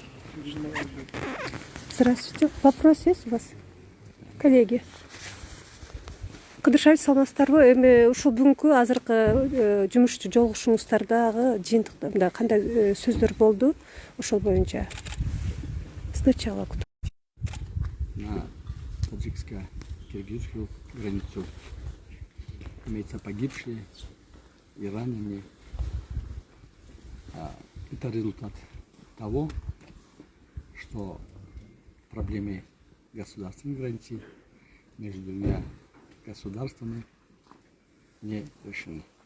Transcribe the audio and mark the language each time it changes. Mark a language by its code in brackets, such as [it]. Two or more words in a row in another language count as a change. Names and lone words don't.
[ru] Здравствуйте. Вопрос есть у вас, коллеги? [ky] Кыдыршабек саламатсыздарбы? Эми ушул бүгүнкү азыркы жумушчу жолугушууңуздардагы жыйынтыкта мындай кандай сөздөр болду ошол боюнча? [ru] Сначала кто? На таджикско-киргизскую границу имеются погибшие и раненые. Это результат того, что проблемы государственной границы между двумя государствами не решены.